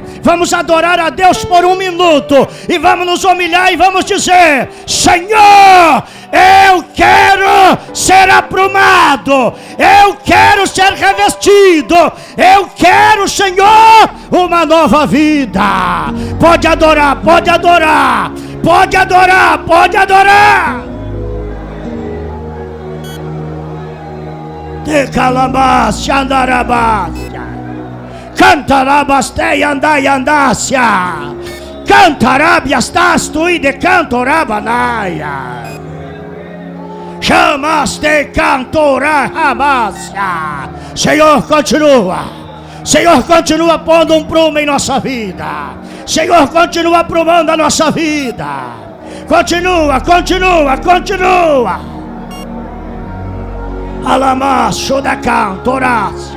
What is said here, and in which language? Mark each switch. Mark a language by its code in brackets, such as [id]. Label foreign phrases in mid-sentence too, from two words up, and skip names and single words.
[pt] Vamos adorar a Deus por 1 minuto. E vamos nos humilhar e vamos dizer: Senhor, eu quero ser aprumado. Eu quero ser revestido. Eu quero, Senhor, uma nova vida. Pode adorar, pode adorar. Pode adorar, pode adorar. De calabas, andarabas, cantarabastei, andai, andácia, cantarabias, tasto e de cantorabanaia, chamaste, cantorabacia. Senhor, continua. Senhor, continua pondo um prumo em nossa vida. Senhor, continua aprumando a nossa vida. Continua, continua, continua. Alamaço da cantorácia.